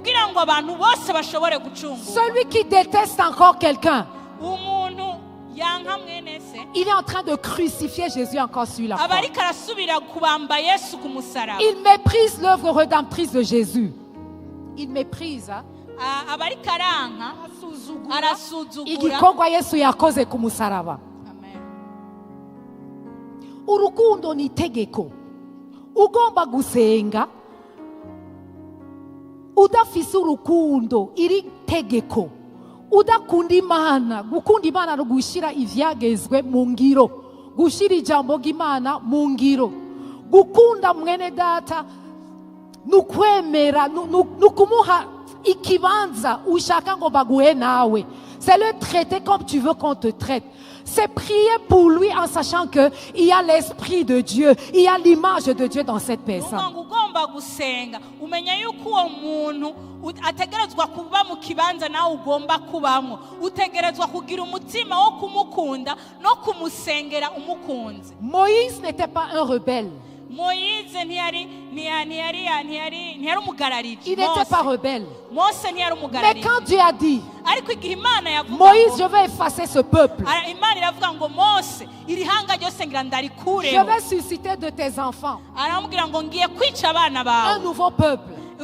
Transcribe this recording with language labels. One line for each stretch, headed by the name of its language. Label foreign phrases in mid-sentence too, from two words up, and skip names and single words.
French: Celui qui déteste encore quelqu'un, il est en train de crucifier Jésus encore sur la croix. Il méprise l'œuvre rédemptrice de Jésus. Il méprise.
Rundi: Igikorwa Yesu yakoze ku musaraba. Urukundo ni itegeko. Ugomba gusenga udafise urukundo, iri tegeko. Udakunda Imana, gukunda Imana no gushira ivyagezwe mu ngiro, gushira ijambo ry'Imana mu ngiro. Gukunda mwene data nukwemera nukumuha ikibanza ushaka ngo baguhe nawe.
French: C'est le traiter comme tu veux qu'on te traite. C'est prier pour lui en sachant que il y a l'esprit de Dieu, il y a l'image de Dieu dans cette personne.
Rundi: Ugomba gusenga umenya yuko uwo muntu ategerezwa kuba mu kibanza nawe ugomba kubamo. Utegerezwa kugira umutima wo kumukunda no kumusengera umukunzi.
French: Moïse n'était pas un rebelle. Moïse il n'était pas rebelle. Mais quand Dieu a dit, Moïse, je vais effacer ce peuple, je vais susciter de tes enfants un nouveau peuple.